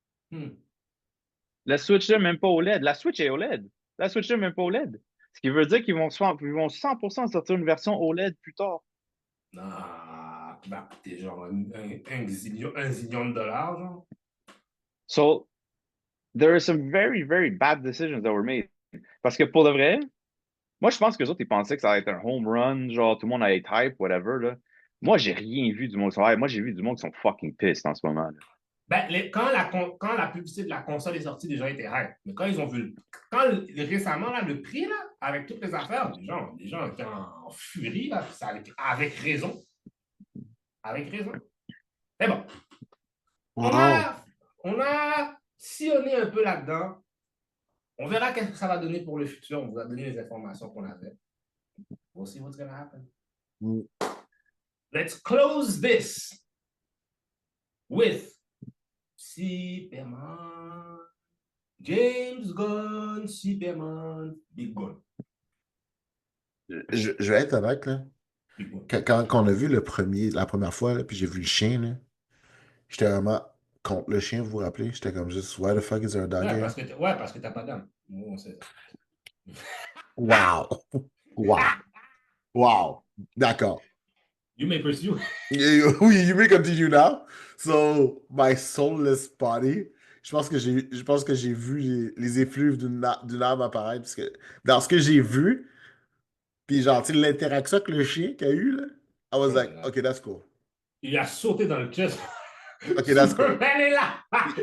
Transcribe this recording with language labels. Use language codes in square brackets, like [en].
[fr] Hmm. La Switch 2 est même pas OLED. La Switch est OLED. La Switch 2 est même pas OLED. Ce qui veut dire ils vont 100% sortir une version OLED plus tard. Ah, qui va coûter genre un zillion de dollars, genre. [en] So, there are some very, very bad decisions that were made. [fr] Parce que pour de vrai, moi, je pense que les autres, ils pensaient que ça allait être un [en] home run, [fr] genre tout le monde allait être hype, [en] whatever, [fr] là. Moi, j'ai rien vu du monde. Moi, j'ai vu du monde qui sont [en] fucking pissed [fr] en ce moment, là. Ben, quand la publicité de la console est sortie, les gens étaient hype. Mais quand ils ont vu, récemment, là, le prix, là, avec toutes les affaires, les gens étaient en furie, là, avec raison. Avec raison. Mais bon, Wow. on a sillonné un peu là-dedans. On verra qu'est-ce que ça va donner pour le futur. On vous a donné les informations qu'on avait. [en] We'll see what's gonna happen. Mm. Let's close this with Superman. James Gunn, Superman, Big Gun. [fr] Je vais être honnête, là. Quand on a vu la première fois, là, puis j'ai vu le chien, là, j'étais vraiment contre le chien, vous vous rappelez? J'étais comme juste, [en] why the fuck is there a dog here? [fr] Ouais, parce que t'as pas d'âme. Nous, on sait ça. Wow! Wow! Wow! D'accord. [en] You may pursue. Oui, you may continue now. So, my soulless body. [fr] Je pense que j'ai vu les effluves d'une âme apparaître. Parce que dans ce que j'ai vu, puis genre, tu sais, l'interaction avec le chien qu'il y a eu, là, [en] I was Oh my like, God. okay, that's cool. [fr] Il a sauté dans le chest. [en] Okay, that's cool. [fr] Superman est là. Yo,